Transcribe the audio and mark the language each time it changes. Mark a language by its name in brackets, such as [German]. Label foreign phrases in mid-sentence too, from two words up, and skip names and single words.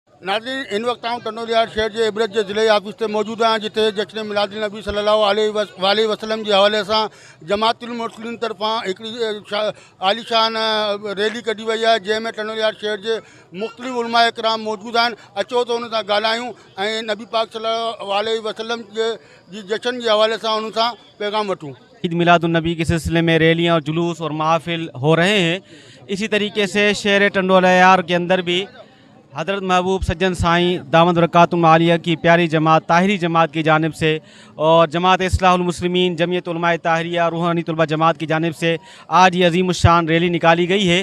[Sindhi] नाज़रीन इन वक्त आऊँ टंडोलियार शहर के इबरत के ज़िले ऑफिस से मौजूद आहियां जिते जश्न मिलाद नबी [Arabic] صلى الله عليه وسلم [Sindhi] के हवाले से जमातुल मुस्लिमीन तरफां हिकिड़ी आलीशान रैली कढी वई है जैमें टंडोलियार शहर के मुख़्तलिफ़ उलमा इकराम मौजूद आहिनि। अचो तो उन सां ॻाल्हायूं ऐं नबी पाक [Arabic] صلى الله عليه وسلم [Sindhi] जी जश्न के हवाले से उन सां पैगाम वठूं। [Urdu] عید میلاد النبی کے سلسلے میں ریلیاں اور جلوس اور محفل ہو رہے ہیں. اسی طریقے سے شہر ٹنڈولیار کے اندر بھی حضرت محبوب سجن سائیں [Arabic] دامت بركاته العالية [Urdu] کی پیاری جماعت طاہری جماعت کی جانب سے اور جماعت اصلاح المسلمین جمعیت علماء طاہریہ روحانی طلبہ جماعت کی جانب سے آج یہ عظیم شان ریلی نکالی گئی ہے.